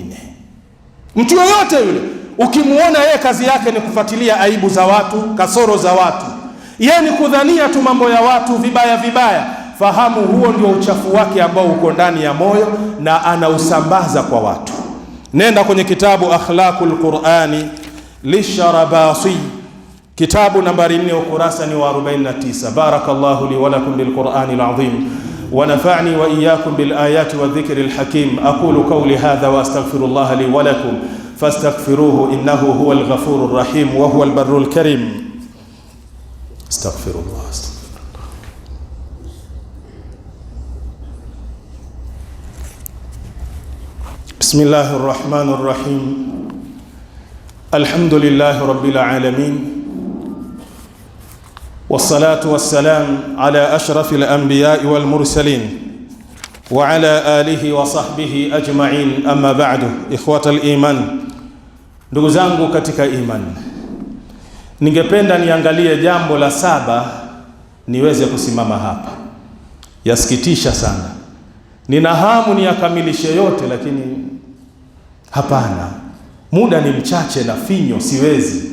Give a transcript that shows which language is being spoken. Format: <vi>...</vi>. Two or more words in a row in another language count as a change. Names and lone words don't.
<sw>Mtu yoyote yule ukimuona yeye kazi yake ni kufuatilia aibu za watu, kasoro za watu, yeye ni kudhania tu mambo ya watu vibaya vibaya, fahamu huo ndio uchafu wake ambao uko ndani ya moyo na anausambaza kwa watu. Nenda kwenye kitabu Akhlaqul Qur'ani lisharabasi, kitabu nambari 4, ukurasa ni wa 49.</sw> <ar>بارك الله لي ولكم بالقرآن العظيم ونفعني وإياكم بالآيات والذكر الحكيم. أقول قولي هذا وأستغفر الله لي ولكم فاستغفروه إنه هو الغفور الرحيم وهو البر الكريم. Astaghfirullah. بسم الله الرحمن الرحيم. الحمد لله رب العالمين. والصلاة والسلام على أشرف الأنبياء والمرسلين وعلى آله وصحبه أجمعين أما بعد. إخوة الإيمان,</ar> <sw>ndugu zangu katika iman, ningependa niangalie jambo la 7 niweze kusimama hapa. Yasikitisha sana, nina hamu niyakamilishe yote, lakini hapana, muda ni mchache na finyo, siwezi.</sw>